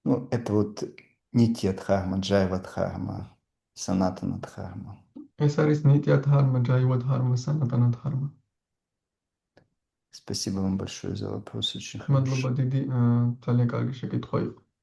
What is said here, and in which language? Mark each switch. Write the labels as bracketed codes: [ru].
[ru] Это вот нитья дхарма, джайва дхарма, санатана дхарма. [ka] ეს არის ნიტია დჰარმა, ჯაივა დჰარმა, სანატანა დჰარმა. [ru] Спасибо вам большое за вопрос, очень [ka] მადლობა [ru] хороший. [ka] დიდი, ძალიან კარგი შეკითხვა იყო.